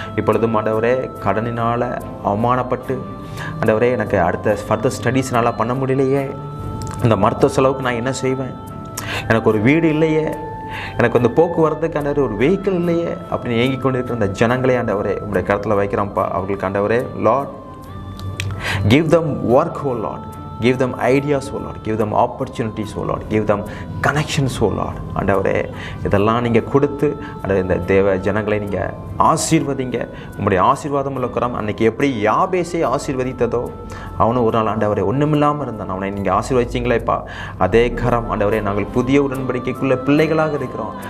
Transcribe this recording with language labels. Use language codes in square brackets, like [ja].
[ta] இப்பொழுதும் ஆண்டவரே, கடனினால் அவமானப்பட்டு ஆண்டவரே எனக்கு அடுத்த ஃபர்தர் ஸ்டடீஸ்னால் பண்ண முடியலையே, அந்த மருத்துவ செலவுக்கு நான் என்ன செய்வேன், எனக்கு ஒரு வீடு இல்லையே, எனக்கு வந்து போக்குவரத்துக்கு ஆண்டவரே ஒரு வெஹிக்கிள் இல்லையே அப்படின்னு ஏங்கி கொண்டு இருக்கிற அந்த ஜனங்களே ஆண்டவரே உங்களுடைய கருத்தில் வைக்கிறோம்ப்பா. அவர்களுக்கு ஆண்டவரே, Lord, [en] give them work, oh Lord. Give them ideas, oh Lord. Give them opportunities, oh Lord. Give them connections, oh Lord. [ta] ஆண்டவரே, இதெல்லாம் நீங்கள் கொடுத்து இந்த தேவ ஜனங்களை நீங்கள் ஆசீர்வதிங்க. உங்களுடைய ஆசீர்வாதம் உள்ள கரம் அன்றைக்கி எப்படி யாபேசை ஆசீர்வதித்ததோ, அவனும் ஒரு நாள் ஆண்டவரே ஒன்றுமில்லாமல் இருந்தான், அவனை நீங்கள் ஆசீர்வதிச்சிங்களேப்பா. அதே கரம் ஆண்டவரே, நாங்கள் புதிய உடன்படிக்கைக்குள்ள பிள்ளைகளாக இருக்கிறோம்.